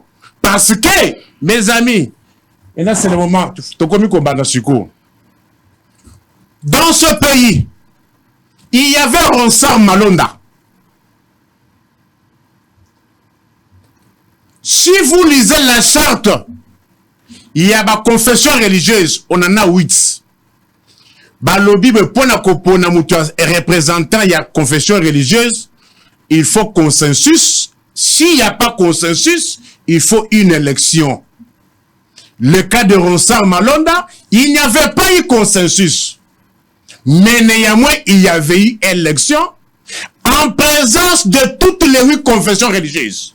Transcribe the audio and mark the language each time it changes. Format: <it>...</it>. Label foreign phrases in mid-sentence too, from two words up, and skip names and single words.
<fr>Parce que, mes amis, et là c'est le moment, dans ce pays, il y avait Ronsard Malonda. Si vous lisez la charte, il y a ma confession religieuse, on en a 8.</fr> <ln>Balobi me pona kopona</ln> <fr>représentant il y a confession religieuse, il faut consensus. S'il n'y a pas consensus, il faut une élection. Le cas de Ronsard Malonda, il n'y avait pas eu consensus. Mais néanmoins, il y avait eu élection en présence de toutes les 8 confessions religieuses.</fr>